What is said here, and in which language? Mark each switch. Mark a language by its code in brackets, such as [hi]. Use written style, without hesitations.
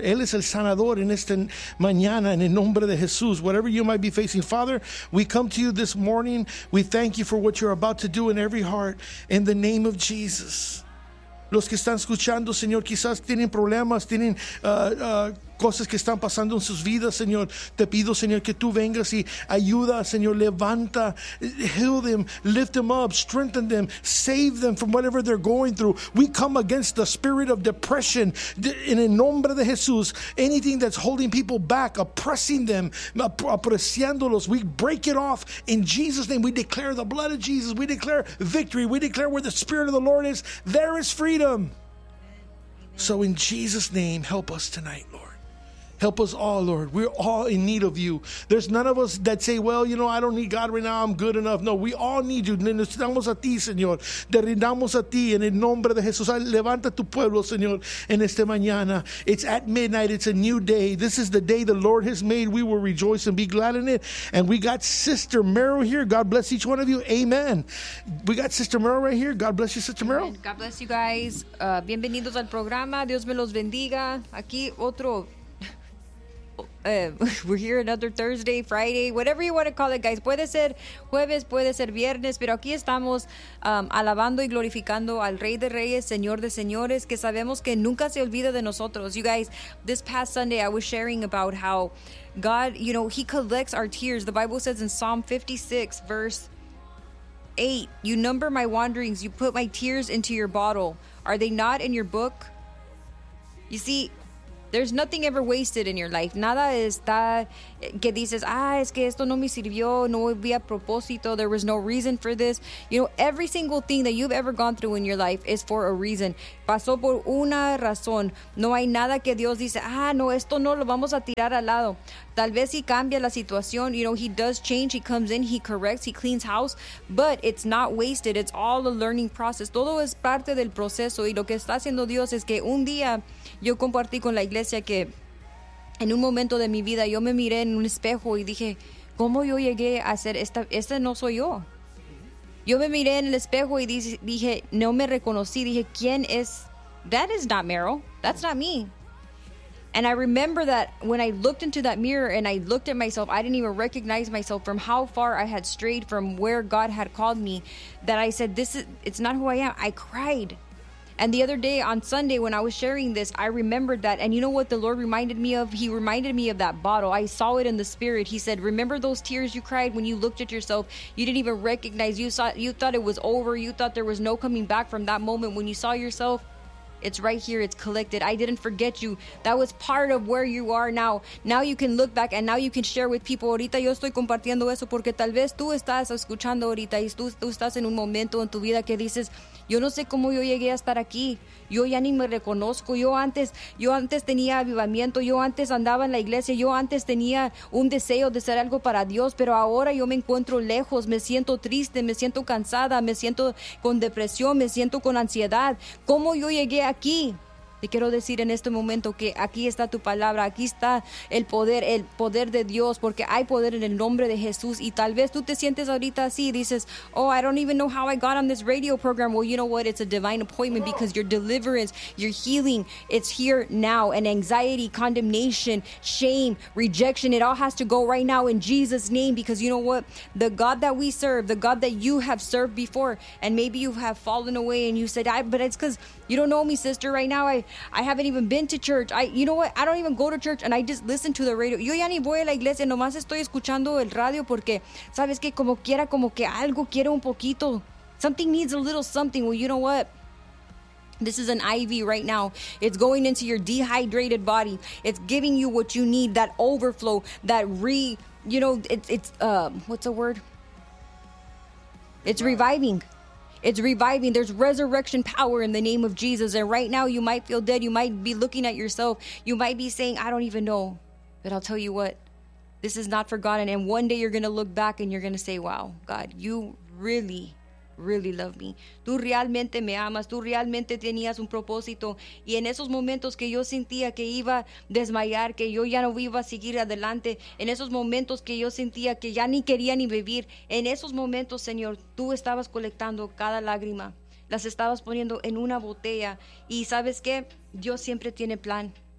[es] Él es el sanador en esta mañana, en el nombre de Jesús. [en] Whatever you might be facing, Father, we come to you this morning. We thank you for what you're about to do in every heart, in the name of Jesus. [es] Los que están escuchando, Señor, quizás tienen problemas, tienen cosas que están pasando en sus vidas, Señor. Te pido, Señor, que tú vengas y ayuda, Señor. [en] Levanta, heal them, lift them up, strengthen them, save them from whatever they're going through. We come against the spirit of depression in the [es] nombre de Jesús. [en] Anything that's holding people back, oppressing them, apreciándolos, we break it off in Jesus' name. We declare the blood of Jesus. We declare victory. We declare where the spirit of the Lord is, there is freedom. So in Jesus' name, help us tonight, Lord. Help us all, Lord. We're all in need of you. There's none of us that say, well, you know, I don't need God right now. I'm good enough. No, we all need you. [es] Necesitamos a ti, Señor. Te rindamos a ti en el nombre de Jesús. Levanta tu pueblo, Señor, en esta mañana. [en] It's at midnight. It's a new day. This is the day the Lord has made. We will rejoice and be glad in it. And we got Sister Merrill here. God bless each one of you. Amen. We got Sister Merrill right here. God bless you, Sister Merrill. God bless you guys. [es] Bienvenidos al programa. Dios me los bendiga. Aquí otro... [en] we're here another Thursday, Friday, whatever you want to call it, guys. [es] Puede ser jueves, puede ser viernes, pero aquí estamos alabando y glorificando al Rey de Reyes, Señor de Señores, que sabemos que nunca se olvida de nosotros. [en] You guys, this past Sunday, I was sharing about how God, you know, he collects our tears. The Bible says in Psalm 56, verse 8, you number my wanderings, you put my tears into your bottle. Are they not in your book? You see, there's nothing ever wasted in your life. [es] Nada está que dices, ah, es que esto no me sirvió, no vi a propósito, [en] there was no reason for this. You know, every single thing that you've ever gone through in your life is for a reason. [es] Pasó por una razón. No hay nada que Dios dice, ah, no, esto no lo vamos a tirar al lado. Tal vez si cambia la situación, [en] you know, he does change, he comes in, he corrects, he cleans house, but it's not wasted. It's all a learning process. [es] Todo es parte del proceso. Y lo que está haciendo Dios es que un día yo compartí con la iglesia que en un momento de mi vida yo me miré en un espejo y dije, ¿cómo yo llegué a ser esta? Esta no soy yo. Yo me miré en el espejo y dije, no me reconocí. Dije, ¿quién es? [en] That is not Meryl. That's not me. And I remember that when I looked into that mirror and I looked at myself, I didn't even recognize myself from how far I had strayed from where God had called me, that I said, this is, it's not who I am. I cried. And the other day on Sunday when I was sharing this, I remembered that. And you know what the Lord reminded me of? He reminded me of that bottle. I saw it in the spirit. He said, remember those tears you cried when you looked at yourself? You didn't even recognize. You thought it was over. You thought there was no coming back from that moment when you saw yourself. It's right here. It's collected. I didn't forget you. That was part of where you are now. Now you can look back and now you can share with people. [es] Ahorita yo estoy compartiendo eso porque tal vez tú estás escuchando ahorita y tú estás en un momento en tu vida que dices, Yo no sé cómo yo llegué a estar aquí. Yo ya ni me reconozco. Yo antes tenía avivamiento. Yo antes andaba en la iglesia. Yo antes tenía un deseo de hacer algo para Dios. Pero ahora yo me encuentro lejos. Me siento triste. Me siento cansada. Me siento con depresión. Me siento con ansiedad. ¿Cómo yo llegué aquí? Te quiero decir en este momento que aquí está tu palabra, aquí está el poder de Dios, porque hay poder en el nombre de Jesús. Y tal vez tú te sientes ahorita así, dices, [en] oh, I don't even know how I got on this radio program. Well, you know what? It's a divine appointment, because your deliverance, your healing, it's here now. And anxiety, condemnation, shame, rejection, it all has to go right now in Jesus' name, because you know what? The God that we serve, the God that you have served before, and maybe you have fallen away and you said, but it's because you don't know me, sister, right now. I haven't even been to church. I don't even go to church, and I just listen to the radio. [es] Yo ya ni voy a la iglesia, nomás estoy escuchando el radio porque, sabes que como quiera, como que algo quiere un poquito. [en] Something needs a little something. Well, you know what? This is an IV right now. It's going into your dehydrated body. It's giving you what you need, that overflow, that reviving. It's reviving. There's resurrection power in the name of Jesus. And right now, you might feel dead. You might be looking at yourself. You might be saying, I don't even know. But I'll tell you what, this is not forgotten. And one day, you're going to look back and you're going to say, wow, God, you really, really love me. [es] Tú realmente me amas. Tú realmente tenías un propósito. Y en esos momentos que yo sentía que iba a desmayar, que yo ya no iba a seguir adelante, en esos momentos que yo sentía que ya ni quería ni vivir, en esos momentos, Señor, tú estabas colectando cada lágrima. Las estabas poniendo en una botella. Y ¿sabes qué? Dios siempre tiene plan.